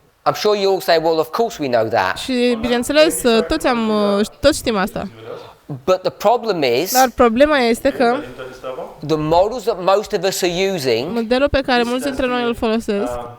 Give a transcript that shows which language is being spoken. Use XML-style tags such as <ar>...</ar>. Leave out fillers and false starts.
<en>I'm sure you all say, well, of course we know that.</en> <ro>Și bineînțeles, toți știm asta.</ro> <en>But the problem is,</en> <ro>Dar problema este că</ro> <en>the models that most of us are using</en> <ro>modelul pe care mulți dintre noi îl folosesc</ro>